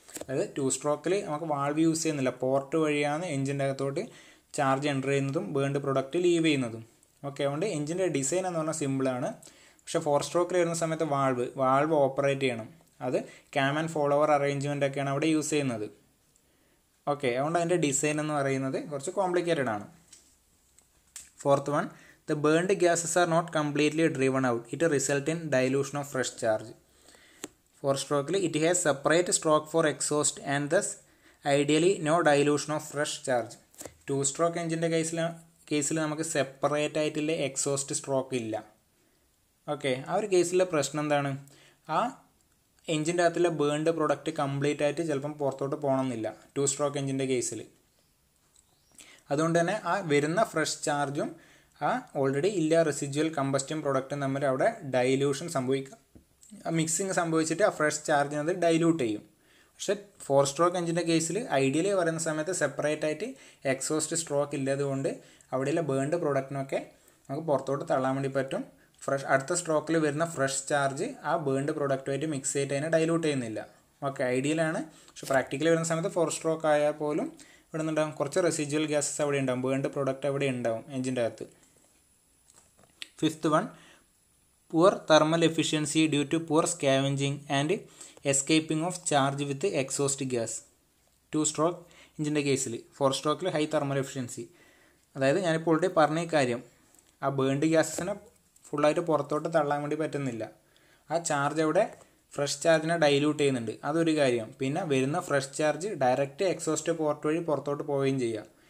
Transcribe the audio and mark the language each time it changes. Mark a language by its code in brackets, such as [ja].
[ml] അതായത് 2 സ്ട്രോക്കിൽ നമുക്ക് valve use ചെയ്യുന്നില്ല, പോർട്ട് വഴിയാണ് എഞ്ചിൻ്റെ അകത്തോട്ട് ചാർജ് എൻ്റർ ചെയ്യുന്നതും ബേൺഡ് പ്രൊഡക്റ്റ് ലീവ് ചെയ്യുന്നതും. ഓക്കെ, അതുകൊണ്ട് എഞ്ചിൻ്റെ ഡിസൈൻ എന്ന് പറഞ്ഞാൽ സിമ്പിളാണ്. പക്ഷേ 4 സ്ട്രോക്കിൽ വരുന്ന സമയത്ത് വാൾവ് ഓപ്പറേറ്റ് ചെയ്യണം. അത് ക്യാം ആൻഡ് ഫോളോവർ അറേഞ്ച്മെൻ്റ് ഒക്കെയാണ് അവിടെ യൂസ് ചെയ്യുന്നത്. ഓക്കെ, അതുകൊണ്ട് അതിൻ്റെ ഡിസൈൻ എന്ന് പറയുന്നത് കുറച്ച് കോംപ്ലിക്കേറ്റഡ് ആണ്. [en] 4th one, the burned gases are not completely driven out. It results in dilution of fresh charge. 4 stroke it has separate stroke for exhaust and thus ideally no dilution of fresh charge. [ml] 2 stroke engine കേസിൽ നമുക്ക് separate ആയിട്ടുള്ള exhaust stroke ഇല്ല. Okay, ആ ഒരു കേസിലെ പ്രശ്നം എന്താണ്? ആ എഞ്ചിൻ്റെ അകത്തുള്ള ബേൺഡ് പ്രൊഡക്റ്റ് കംപ്ലീറ്റ് ആയിട്ട് ചിലപ്പം പുറത്തോട്ട് പോകണമെന്നില്ല 2 സ്ട്രോക്ക് എഞ്ചിൻ്റെ കേസിൽ. അതുകൊണ്ട് തന്നെ ആ വരുന്ന ഫ്രഷ് ചാർജും ആ ഓൾറെഡി ഇല്ല റെസിജ്വൽ കമ്പസ്റ്റൻ പ്രൊഡക്റ്റും തമ്മിൽ അവിടെ ഡൈല്യൂഷൻ മിക്സിങ് സംഭവിച്ചിട്ട് ആ ഫ്രഷ് ചാർജിനത് ഡൈല്യൂട്ട് ചെയ്യും. പക്ഷേ 4 സ്ട്രോക്ക് എഞ്ചിൻ്റെ കേസിൽ ഐഡിയലി പറയുന്ന സമയത്ത് സെപ്പറേറ്റ് ആയിട്ട് എക്സോസ്റ്റ് സ്ട്രോക്ക് ഇല്ലാതുകൊണ്ട് അവിടെയുള്ള ബേൺഡ് പ്രൊഡക്റ്റിനൊക്കെ നമുക്ക് പുറത്തോട്ട് തള്ളാൻ വേണ്ടി പറ്റും. അടുത്ത സ്ട്രോക്കിൽ വരുന്ന ഫ്രഷ് ചാർജ് ആ ബേൺഡ് പ്രൊഡക്റ്റുമായിട്ട് മിക്സ് ചെയ്തിട്ട് അതിനെ ഡൈല്യൂട്ട് ചെയ്യുന്നില്ല. ഓക്കെ, ഐഡിയലാണ്. പക്ഷേ പ്രാക്ടിക്കലി വരുന്ന സമയത്ത് 4 സ്ട്രോക്ക് ആയാൽ പോലും ഇവിടെ നിന്നുണ്ടാകും കുറച്ച് റെസിജ്വൽ ഗ്യാസസ് അവിടെ ഉണ്ടാവും, ബേൺഡ് പ്രൊഡക്റ്റ് അവിടെ ഉണ്ടാവും എഞ്ചിൻ്റെ അകത്ത്. [en] 5th one, poor thermal efficiency due to poor scavenging and escaping of charge with exhaust gas. [ml] 2 stroke എഞ്ചിൻ്റെ കേസിൽ 4 സ്ട്രോക്കിൽ ഹൈ തെർമൽ എഫിഷ്യൻസി. അതായത് ഞാനിപ്പോൾ ഓൾറെഡി പറഞ്ഞ കാര്യം, ആ ബേൺഡ് ഗ്യാസസിനെ ഫുള്ളായിട്ട് പുറത്തോട്ട് തള്ളാൻ വേണ്ടി പറ്റുന്നില്ല. ആ ചാർജ് അവിടെ ഫ്രഷ് ചാർജിനെ ഡൈല്യൂട്ട് ചെയ്യുന്നുണ്ട്, അതൊരു കാര്യം. പിന്നെ വരുന്ന fresh charge direct exhaust port വഴി പുറത്തോട്ട് പോവുകയും ചെയ്യാം.